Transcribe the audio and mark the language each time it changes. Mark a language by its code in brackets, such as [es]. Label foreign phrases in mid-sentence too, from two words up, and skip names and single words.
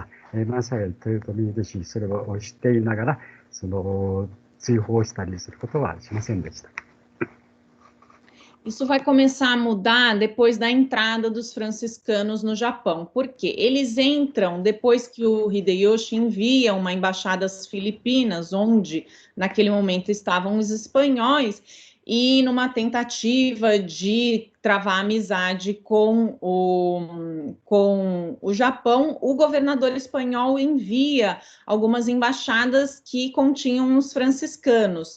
[ja] まさに豊臣秀吉、それを知っていながら、追放したりすることはしませんでした。 [pt] Isso vai começar a mudar depois da entrada dos franciscanos no Japão. Por quê? Eles entram depois que o Hideyoshi envia uma embaixada às Filipinas, onde naquele momento estavam os espanhóis, e numa tentativa de travar amizade com o Japão, o governador espanhol envia algumas embaixadas que continham os franciscanos.